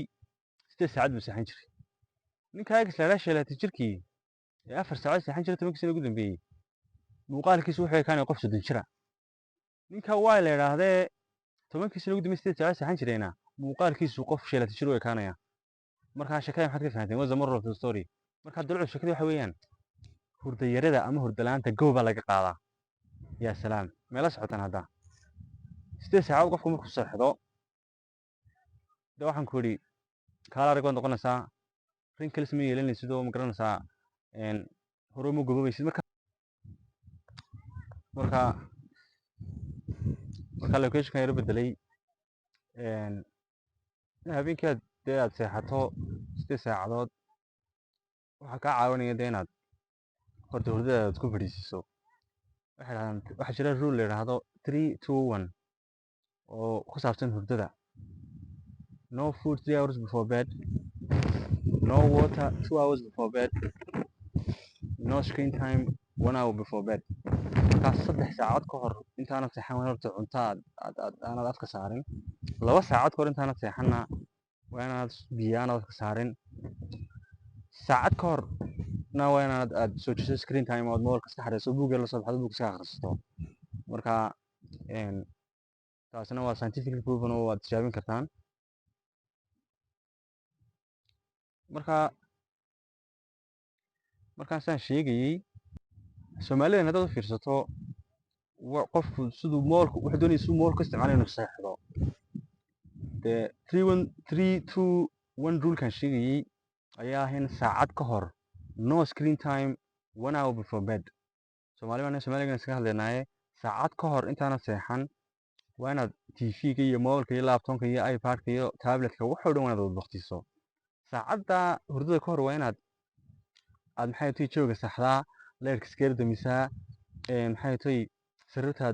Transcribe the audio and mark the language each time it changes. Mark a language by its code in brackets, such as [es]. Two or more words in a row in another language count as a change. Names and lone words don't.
[so] 8 saacadood buu seexan jiray ninka Agas la yidhaahdo sheelatan jirkii 4 saacadood seexan jiray 10 sano ugu dambeeyey muuqaalkiisu wuxuu ekaanay qof 30 jira ninka waa la yidhaahdee 10 sano ugu dambeeyey 8 saacadood seexan jirayna muuqaalkiisu qof sheelatan jir u ekaanaya marka sheekada maxaad ka fahanteen [en] was the moral of the story [so] marka dulcud sheekada waxa weeyaan hurda yarada ama hurda la'aanta gooba laga qaadaa yaa salaam meela socotaan hadda 8 saacadood qofku markuu seexdo de waxaan ku iri kaala arag baad noqonaysaa rin kalis ma yeelanaysid oo ma garanaysaa hore ma gobobaysid marka locationkan yaro bedelay habeenkii aad seexato 8 saacadood waxaa kaa caawinaya dee inaad horta hurdada aad ku fadhiisiiso waxaa jira rule la yidhaahdo 3-2-1 oo ku saabsan hurdada [en] no food 3 hours before bed no water 2 hours before bed no screen time 1 hour before bed [so] markaas 3 saacadood ka hor intaanad seexan waa horta cunto aanad afka saarin 2 saacadood ka hor intaanad seexanna waa inaad biyo aanad afka saarin saacad ka horna waa inaad soo jeeso [en] screen time [so] ood mobilka iska xadhayso buugga la soo baxdo buugga iska akhrisato marka taasina waa [en] scientifically proven [so] oo waad tijaabin kartaan markaan saan sheegayey Soomaalidan haddaad u fiirsato qofku siduu moolku wuxuu doonaya siduu moolku isticmaalayo inuu seexdo dee 3-1 rule-kan sheegayey ayaa ah in saacad ka hor [en] no screen time 1 hour before bed [so] Soomaaligan iskaga hadlaynaaye saacad ka hor intaanad seexan waa inaad tv-ga iyo mobilka iyo laptopka iyo ipad-ka iyo tablet-ka waxoo dhan waa inaad waqtiso saacadda hurdada ka hor waa inaad maxay tahay jooga saxdaa leerka iska damisaa maxay tahay sariirtaad